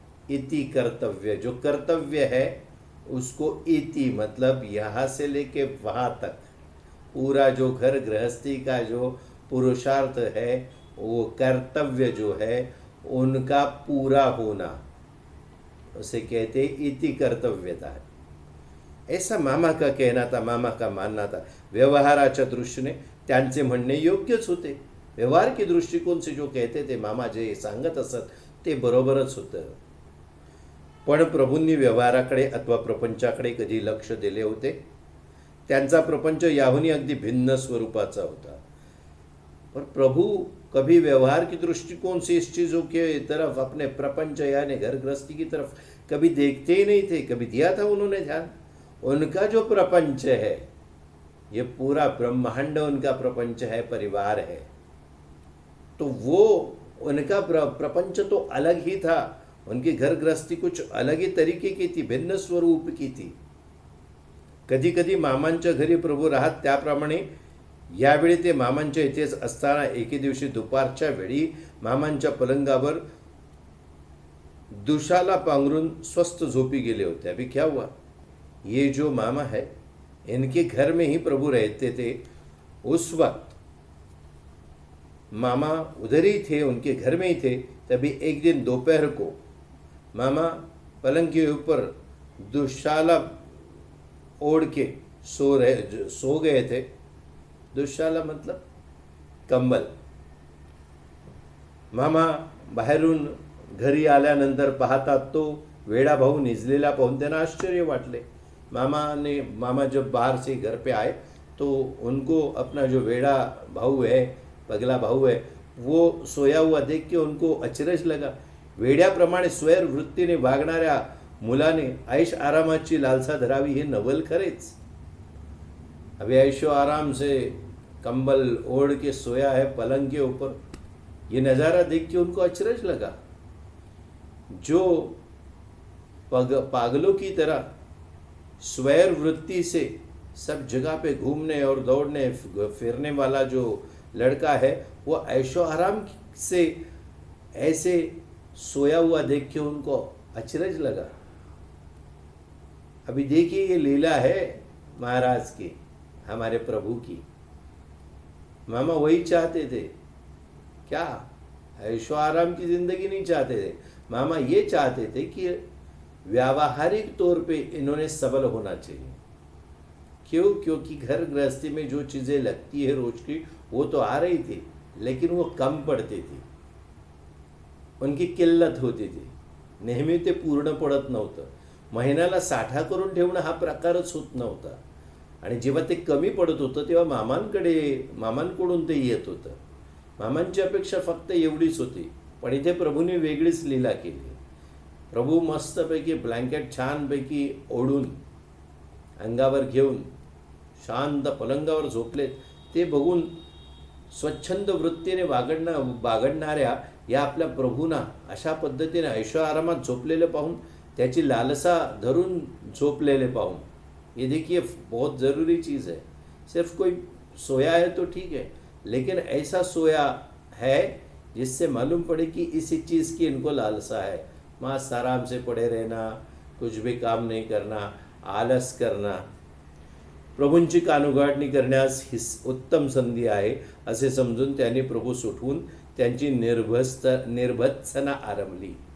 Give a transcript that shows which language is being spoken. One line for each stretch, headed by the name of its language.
Hindi: इति कर्तव्य, जो कर्तव्य है उसको इति मतलब यहाँ से लेके वहाँ तक पूरा जो घर गृहस्थी का जो पुरुषार्थ है, वो कर्तव्य जो है उनका पूरा होना, उसे कहते इति कर्तव्यता है। ऐसा मामा का कहना था, मामा का मानना था।
Marathi: व्यवहाराच्या दृष्टीने त्यांचे म्हणणे योग्यच होते।
Hindi: व्यवहार की दृष्टिकोन से जो कहते थे मामा,
Marathi: जे सांगत असत ते बरोबरच होतं। पण प्रभूंनी व्यवहाराकडे अथवा प्रपंचाकडे कधी लक्ष दिले होते? त्यांचा प्रपंच याहूनही अगदी भिन्न स्वरूपाचा होता।
Hindi: पर प्रभु कभी व्यवहार की दृष्टिकोण से इस चीज़ों के तरफ, अपने प्रपंच यानी घर गृहस्थी की तरफ कभी देखते ही नहीं थे, कभी दिया था उन्होंने ध्यान? उनका जो प्रपंच है, ये पूरा ब्रह्मांड उनका प्रपंच है, परिवार है, तो वो उनका प्रपंच तो अलग ही था। उनकी घर गृहस्थी कुछ अलग ही तरीके की थी, भिन्न स्वरूप की थी।
Marathi: कधी कधी मामांच्या घरी प्रभू राहत, त्याप्रमाणे यावेळी ते मामांच्या इथेच असताना एके दिवशी दुपारच्या वेळी मामांच्या पलंगावर दुशाला पांघरून स्वस्थ झोपी गेले होते।
Hindi: अभी क्या हुआ, ये जो मामा है इनके घर में ही प्रभु रहते थे। उस वक्त मामा उधर ही थे, उनके घर में ही थे। तभी एक दिन दोपहर को मामा पलंग के ऊपर दुशाला ओढ़ के सो गए थे। दुशाला मतलब कंबल। मामा
Marathi: बाहेरून घरी आल्यानंतर पाहतात तो वेड़ा भाऊ निजलेला पाहून त्यांना आश्चर्य वाटले।
Hindi: मामा जब बाहर से घर पे आए तो उनको अपना जो वेड़ा भाऊ है, पगला भाऊ है, वो सोया हुआ देख के उनको अचरज लगा।
Marathi: वेड्याप्रमाणे स्वैर वृत्तीने वागणाऱ्या मुलाने ऐश आरामाची लालसा धरावी हे नवल खरेच।
Hindi: अभी ऐशो आराम से कंबल ओढ़ के सोया है पलंग के ऊपर, ये नज़ारा देख के उनको अचरज लगा। जो पागलों की तरह स्वैर वृत्ति से सब जगह पे घूमने और दौड़ने फिरने वाला जो लड़का है, वो ऐशो आराम से ऐसे सोया हुआ देख के उनको अचरज लगा। अभी देखिए ये लीला है महाराज की, हमारे प्रभु की। मामा वही चाहते थे क्या? ऐशो आराम की जिंदगी नहीं चाहते थे। मामा ये चाहते थे कि व्यावहारिक तौर पे इन्होंने सबल होना चाहिए। क्यों? क्योंकि घर गृहस्थी में जो चीज़ें लगती है रोज की वो तो आ रही थी, लेकिन वो कम पडते थी, उनकी किल्लत होती थी,
Marathi: नेहमी ते पूर्ण पडत नव्हतं। महिन्याला साठा करून ठेवणं हा प्रकारच होत नव्हता। आणि जेव्हा ते कमी पडत होतं तेव्हा मामांकडून ते येत होतं। मामांची अपेक्षा फक्त एवढीच होती, पण इथे प्रभूने वेगळीच लीला केली। प्रभू मस्तपैकी ब्लँकेट छानपैकी ओढून अंगावर घेऊन शांत पलंगावर झोपलेत। ते बघून स्वच्छंद वृत्तीने बागडणाऱ्या या आपल्या प्रभूंना अशा पद्धतीने ऐशो आरामात झोपलेले पाहून, त्याची लालसा धरून झोपलेले पाहून,
Hindi: ये देखिए बहुत ज़रूरी चीज़ है। सिर्फ कोई सोया है तो ठीक है, लेकिन ऐसा सोया है जिससे मालूम पड़े कि इसी चीज़ की इनको लालसा है। मस्त आराम से पड़े रहना, कुछ भी काम नहीं करना, आलस करना,
Marathi: प्रभूंची कानउघाडणी करण्यास ही उत्तम संधी आहे असे समजून त्यांनी प्रभू सुटवून त्यांची निर्भत्सना आरंभली।